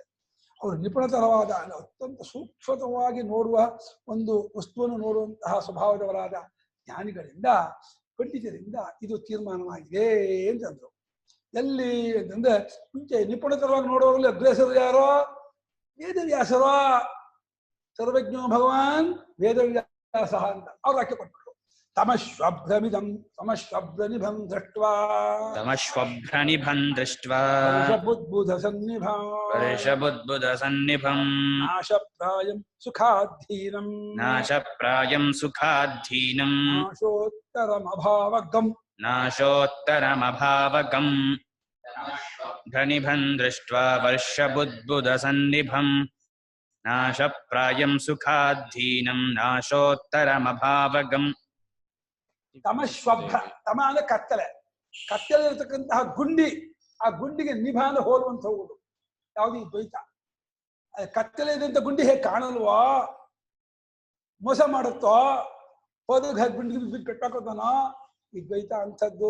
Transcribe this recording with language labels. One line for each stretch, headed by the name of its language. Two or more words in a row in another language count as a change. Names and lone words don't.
Kannada: ಅವರು ನಿಪುಣತರವಾದ ಅತ್ಯಂತ ಸೂಕ್ಷ್ಮವಾಗಿ ನೋಡುವ ಒಂದು ವಸ್ತುವನ್ನು ನೋಡುವಂತಹ ಸ್ವಭಾವದವರಾದ ಜ್ಞಾನಿಗಳಿಂದ, ಪಂಡಿತರಿಂದ ಇದು ತೀರ್ಮಾನವಾಗಿದೆ ಅಂತಂದ್ರು. ಎಲ್ಲಿ ಅಂತಂದ್ರೆ ಮುಂಚೆ ನಿಪುಣತರವಾಗಿ ನೋಡುವಾಗಲೇ ಅಗ್ರೇಸರು ಯಾರೋ? ವೇದವ್ಯಾಸರೋ.
Sanskrit: ಸರ್ವಜ್ಞೋ ಭಗವಾನ್ ವೇದವ್ಯಾಸ
Kannada: ಅಂತ ಅವ್ರು ವಾಕ್ಯ ಕೊಟ್ಬಿಟ್ರು.
Sanskrit: ತಮಶ್ವಭ್ರಮಿದಂ ಸಮಶ್ವಭ್ರನಿಭಂ ದೃಷ್ಟ್ವಾ ತಮಶ್ವಭ್ರನಿಭಂ ದೃಷ್ಟ್ವಾ ಬುದ್ಬುಧ ಸನ್ನಿಭಂ ವರ್ಷಬುದ್ಬುಧ ಸನ್ನಿಭಂ ನಾಶಪ್ರಾಯಂ ಸುಖಾಧೀನಂ ನಾಶಪ್ರಾಯಂ ಸುಖಾಧೀನಂ ನಾಶೋತ್ತರಮಭಾವಗಂ ನಾಶೋತ್ತರಮಭಾವಗಂ ಘನಿಭಂ ದೃಷ್ಟ್ವಾ ವರ್ಷಬುದ್ಬುಧ ಸನ್ನಿಭಂ ನಾಶಪ್ರಾಯಂ ಸುಖಾಧೀನಂ ನಾಶೋತ್ತರಮಭಾವಗಂ.
Kannada: ತಮಶ್ವಭ್ರ, ತಮ ಅಂದ್ರೆ ಕತ್ತಲೆ, ಕತ್ತಲೆ ಇರತಕ್ಕಂತಹ ಗುಂಡಿ, ಆ ಗುಂಡಿಗೆ ನಿಭಾನ ಹೋಲುವಂಥವು ಯಾವುದು? ಈ ದ್ವೈತ. ಕತ್ತಲೆ ಇದ್ದಂತ ಗುಂಡಿ ಹೇಗೆ ಕಾಣಲ್ವೋ, ಮೋಸ ಮಾಡುತ್ತೋ, ಹೋದಾಗ ಗುಂಡಿ ಬಿಟ್ಟು ಕಟ್ಟಾಕೋತಾನೋ, ಈ ದ್ವೈತ ಅಂಥದ್ದು.